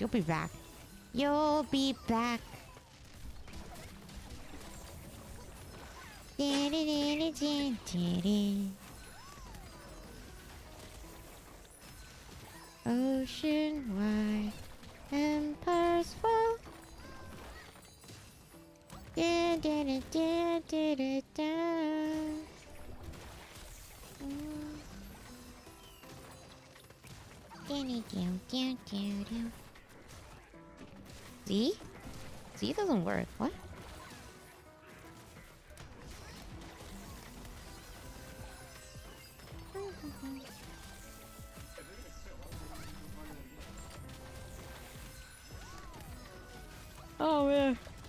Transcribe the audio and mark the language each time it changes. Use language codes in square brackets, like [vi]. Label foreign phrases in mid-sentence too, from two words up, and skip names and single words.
[en] You'll be back. You'll be back. Ocean wide, empires fall. Da, da, da, da, da, da, da. Z? Z doesn't work. What? Oh man.